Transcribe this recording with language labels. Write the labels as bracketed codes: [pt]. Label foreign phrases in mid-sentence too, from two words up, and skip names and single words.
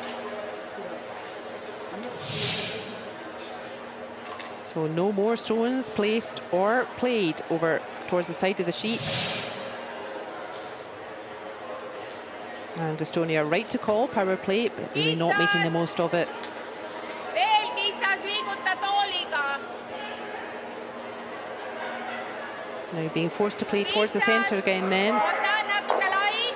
[en] So no more stones placed or played over towards the side of the sheet. And Estonia right to call power play, but really not making the most of it. [et] Veel kitsas, liiguta tooliga. [en] Now being forced to play towards the centre again then. [et] Oota, natuke lai.